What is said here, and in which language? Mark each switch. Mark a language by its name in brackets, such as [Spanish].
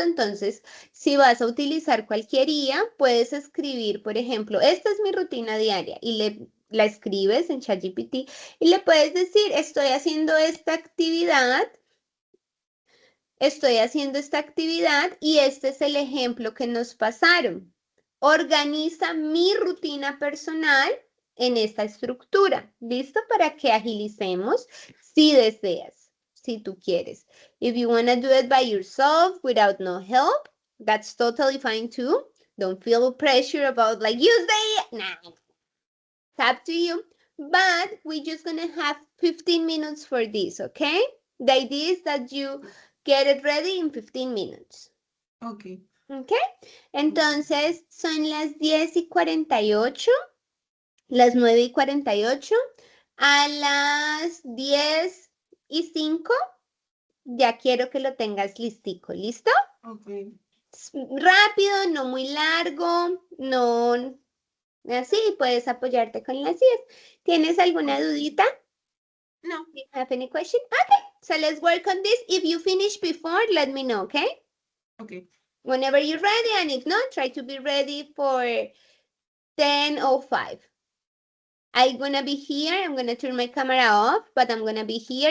[Spanish] Entonces, si vas a utilizar cualquier IA, puedes escribir, por ejemplo, esta es mi rutina diaria y la escribes en ChatGPT y le puedes decir, estoy haciendo esta actividad estoy haciendo esta actividad y este es el ejemplo que nos pasaron. Organiza mi rutina personal en esta estructura. ¿Listo? Para que agilicemos si deseas, si tú quieres. [English] If you want to do it by yourself without no help, that's totally fine too. Don't feel pressure about like, use the, nah, it's up to you. But we're just going to have 15 minutes for this, okay? The idea is that you get it ready in 15 minutes. Okay. [Spanish] ¿Ok? Entonces, son las 10:48, las 9:48. A las 10:05, ya quiero que lo tengas listico. ¿Listo? [English] Okay. [Spanish] Rápido, no muy largo, no así, puedes apoyarte con las 10. ¿Tienes alguna dudita? No. [English] Do you have any question? Okay, so let's work on this. If you finish before, let me know, okay? Okay. Whenever you're ready, and if not, try to be ready for 10:05. I'm gonna be here. I'm gonna turn my camera off, but I'm gonna be here.